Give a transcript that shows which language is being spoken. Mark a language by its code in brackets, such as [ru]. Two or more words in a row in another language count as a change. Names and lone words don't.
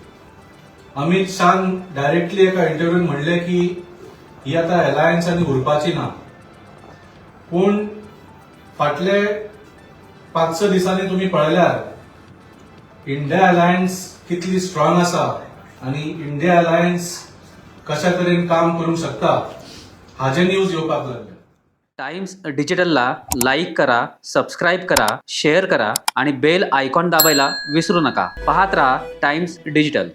[kok] अमित शान डायरेक्टली एका इंटरव्यून म्हणले की ही आता अलायन्सांनी उरपाची ना, पूण फाटले 5-6 दिसांनी तुम्ही पळयल्यार इंडिया अलायन्स कितली स्ट्रॉंग आसा आणि इंडिया अलायन्स कशा तरेन काम करूंक शकता हाचे न्यूज येवपाक लागले। [mr] टाइम्स डिजिटलला लाईक करा, सबस्क्राईब करा, शेअर करा आणि [en] bell icon [mr] दाबायला विसरू नका। पाहत रहा टाइम्स डिजिटल।